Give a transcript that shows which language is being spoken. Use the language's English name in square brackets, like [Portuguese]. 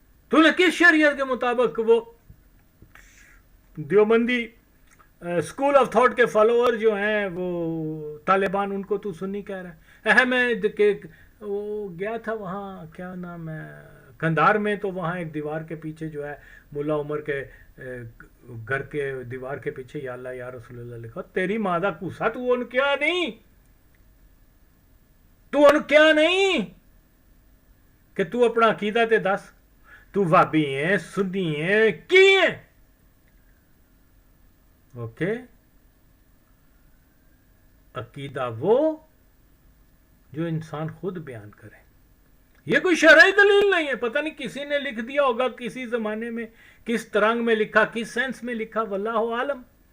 [Urdu] تو نے کس شریعت کے مطابق وہ دیوبندی اسکول آف تھاٹ کے فالوور جو ہیں وہ طالبان ان کو تو سنی کہہ رہا ہے. میں وہ گیا تھا وہاں کیا نام ہے کندھار میں, تو وہاں ایک دیوار کے پیچھے جو ہے ملا عمر کے گھر کے دیوار کے پیچھے یا اللہ یا رسول اللہ لکھا. [Punjabi] تیری ماں دا کوسا تو ان کیا نہیں, تو ان کیا نہیں کہ تو اپنا عقیدہ تے دس. تو وابی ہیں, سنی ہیں, کی ہیں. [Urdu] اوکے, عقیدہ وہ جو انسان خود بیان کرے. یہ کوئی شرعی دلیل نہیں ہے. پتہ نہیں کسی نے لکھ دیا ہوگا کسی زمانے میں, کس ترنگ میں لکھا, کس سینس میں لکھا, واللہ عالم.